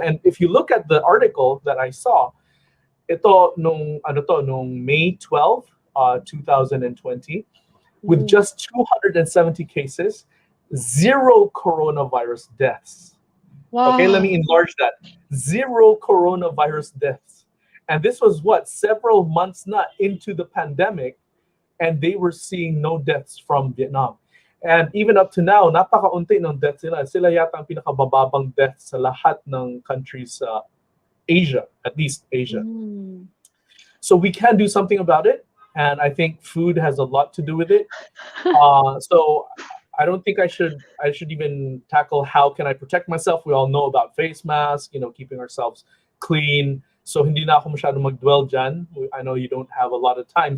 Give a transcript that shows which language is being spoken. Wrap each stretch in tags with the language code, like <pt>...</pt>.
<en>And if you look at the article that I saw,</en> <tl>ito nung</tl> <en>May 12, 2020, with just 270 cases, 0 coronavirus deaths. Wow. Okay, let me enlarge that. 0 coronavirus deaths. And this was several months na into the pandemic, and they were seeing no deaths from Vietnam.</en> <tl>And even up to now, napakaunti ng deaths nila. Sila yata ang pinakabababang deaths sa lahat ng countries sa Asia, at least Asia.</tl> <en>So we can do something about it, and I think food has a lot to do with it. So I don't think I should even tackle how can I protect myself. We all know about face masks, keeping ourselves clean.</en> <tl>So hindi na ako masyado mag-dwell dyan.</tl> <en>I know you don't have a lot of time.</en>